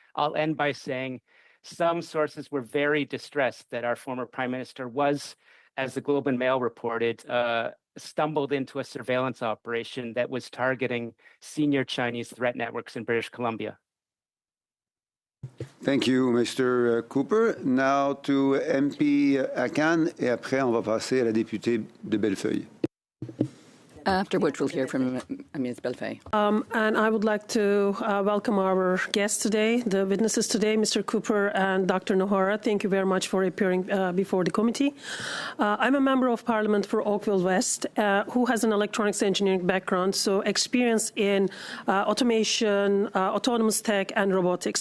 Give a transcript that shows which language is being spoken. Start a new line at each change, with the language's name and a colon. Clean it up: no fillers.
English: I'll end by saying some sources were very distressed that our former Prime Minister was, as the Globe and Mail reported, stumbled into a surveillance operation that was targeting senior Chinese threat networks in British Columbia. Thank you, Mr. Cooper. Now to MP Akan,
French: et après on va passer à la députée de Bellefeuille.
English: After which we'll hear from Ms. Belfay. And I would like to welcome our guests today, the witnesses today, Mr. Cooper and Dr. Nohara. Thank you very much for appearing before the committee. I'm a member of Parliament for Oakville West, who has an electronics engineering background, so experience in automation, autonomous tech, and robotics.